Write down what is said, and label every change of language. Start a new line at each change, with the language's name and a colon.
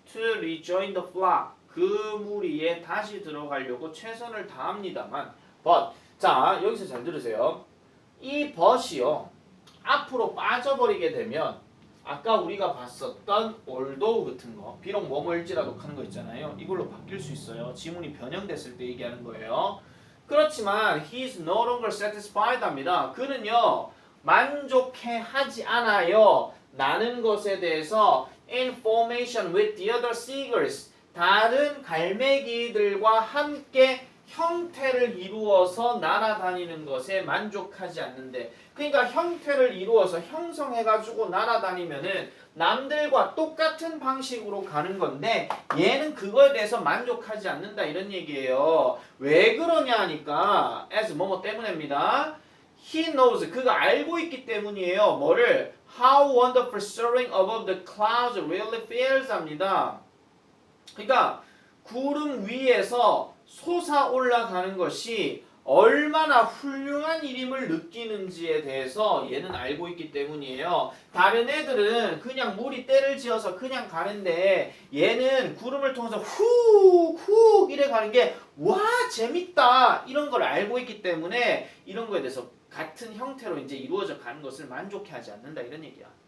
English: to rejoin the flock
Korean: 그 무리에 다시 들어가려고 최선을 다합니다만 but 자 여기서 잘 들으세요. 이 but이요 앞으로 빠져버리게 되면 아까 우리가 봤었던 although 같은 거 비록 뭐뭐일지라도 하는 거 있잖아요. 이걸로 바뀔 수 있어요. 지문이 변형됐을 때 얘기하는 거예요. 그렇지만
English: he is no longer satisfied 합니다.
Korean: 그는요 만족해 하지 않아요. 나는 것에 대해서
English: in formation with the other seagulls
Korean: 다른 갈매기들과 함께 형태를 이루어서 날아다니는 것에 만족하지 않는데 그러니까 형태를 이루어서 형성해가지고 날아다니면은 남들과 똑같은 방식으로 가는 건데 얘는 그거에 대해서 만족하지 않는다 이런 얘기예요. 왜 그러냐 하니까 as 뭐뭐 때문입니다.
English: He knows
Korean: 그가 알고 있기 때문이에요. 뭐를?
English: How wonderful soaring above the clouds really feels 합니다.
Korean: 그러니까 구름 위에서 솟아 올라가는 것이 얼마나 훌륭한 일임을 느끼는지에 대해서 얘는 알고 있기 때문이에요. 다른 애들은 그냥 물이 때를 지어서 그냥 가는데 얘는 구름을 통해서 훅훅 이래 가는 게 와 재밌다 이런 걸 알고 있기 때문에 이런 거에 대해서 같은 형태로 이제 이루어져 가는 것을 만족해하지 않는다 이런 얘기야.